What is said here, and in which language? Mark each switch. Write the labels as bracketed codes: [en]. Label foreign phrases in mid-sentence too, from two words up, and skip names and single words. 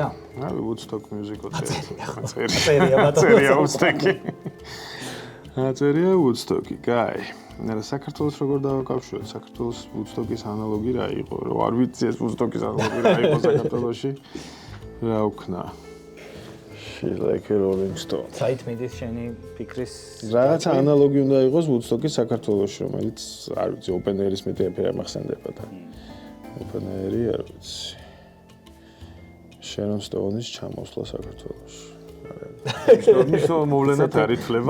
[ka] რავი, Woodstock Musical წერია ბატონო. წერია Woodstock-ი. წერია Woodstock-ი, კაი. საქართველოს როგორ დავაკავშიროთ? საქართველოს Woodstock-ის ანალოგი რა იყო? რომ არ ვიცი ეს Woodstock-ის ანალოგი რა იყო საქართველოში. რა ვქნა? [en] She's like a Rolling Stone. [ka] საით მიდის შენი ფიქრის? რაღაცა ანალოგი უნდა იყოს Woodstock-ის საქართველოში, რომელიც არ ვიცი, [en] open air- [ka] ის მეტი ეფერი ამახსენდება და [en] open air- [ka] ი არ ვიცი. Sharon Stone-ის ჩამოსვლა საქართველოში. მოვლენად არ ითვლება.